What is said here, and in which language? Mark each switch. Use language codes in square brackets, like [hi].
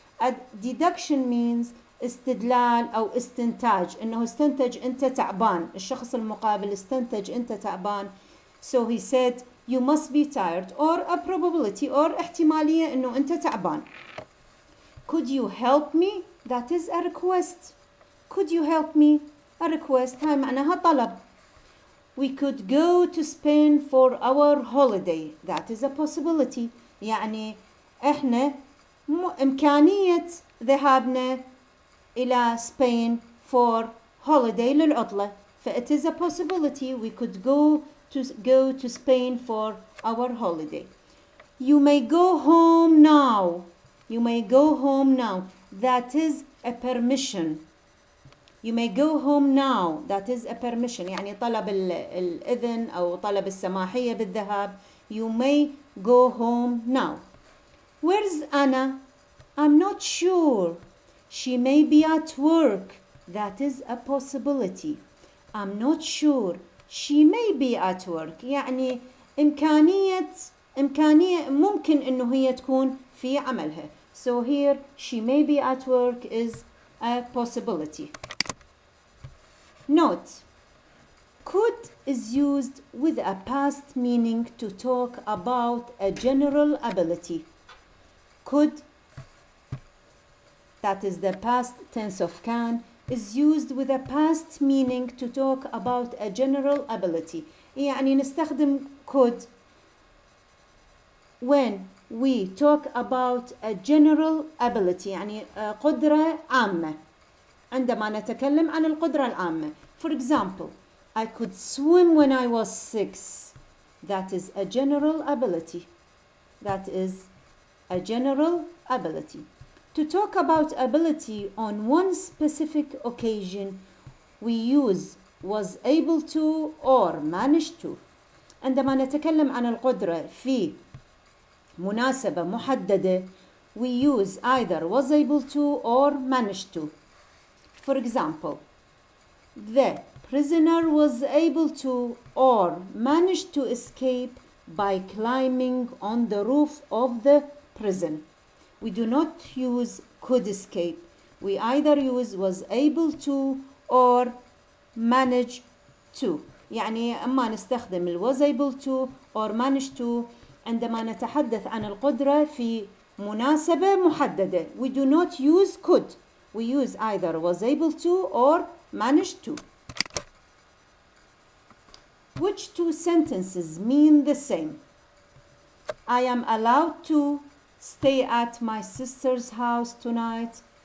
[en] A deduction means [ar] استدلال أو استنتاج إنه استنتج أنت تعبان. الشخص المقابل استنتج أنت تعبان. [en] So he said you must be tired, or a probability or [ar] احتمالية إنه أنت تعبان. [en] Could you help me? That is a request. Could you help me? A request [ar] هاي معناها طلب. [en] we could go to Spain for our holiday. That is a possibility. [ar] يعني احنا إمكانية ذهابنا إلى [en] Spain for holiday [ar] للعطلة. [en] It is a possibility we could go to Spain for our holiday. You may go home now. You may go home now. That is a permission. You may go home now. That is a permission. [ar] يعني طلب الإذن أو طلب السماحية بالذهاب. [en] You may go home now. Where's Anna? I'm not sure. She may be at work. That is a possibility. I'm not sure. She may be at work. [ar] يعني إمكانية ممكن إنه هي تكون في عملها. [en] So here she may be at work is a possibility. Note, could is used with a past meaning to talk about a general ability. Could, that is the past tense of can, is used with a past meaning to talk about a general ability. [ar] يعني نستخدم [en] could when we talk about a general ability. [ar] يعني قدرة عامة. عندما نتكلم عن القدرة العامة. [en] For example, I could swim when I was 6. That is a general ability. That is a general ability. To talk about ability on one specific occasion, we use was able to or managed to. [ar] عندما نتكلم عن القدرة في مناسبة محددة, [en] we use either was able to or managed to. For example, the prisoner was able to or managed to escape by climbing on the roof of the prison. We do not use could escape. We either use was able to or managed to. يعني أما نستخدم ال was able to or managed to عندما نتحدث عن القدرة في مناسبة محددة. We do not use could. We use either was able to or managed to. Which two sentences mean the same? I am allowed to stay at my sister's house tonight.